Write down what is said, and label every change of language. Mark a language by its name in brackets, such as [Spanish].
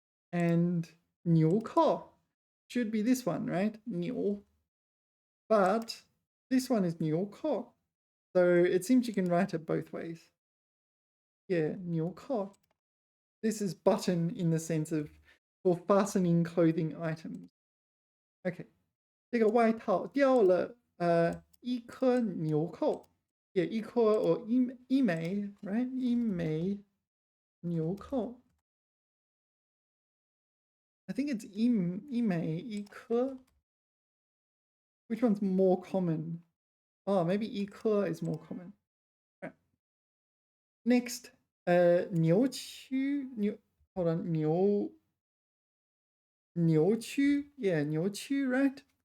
[English] And 纽扣 should be this one, right? [Chinese] 纽. [English] But this one is 纽扣. So it seems you can write it both ways. Yeah, 纽扣.This is button in the sense of for fastening clothing items. Okay. [Chinese] 这个外套掉了一颗纽扣. [English] Yeah, 一颗 or 一枚, right? [Chinese] 一枚纽扣. [English] I think it's 一枚一颗. Which one's more common? Oh, maybe 一颗 is more common. Right. Next, 扭曲, hold on, 扭曲, yeah, 扭曲, right?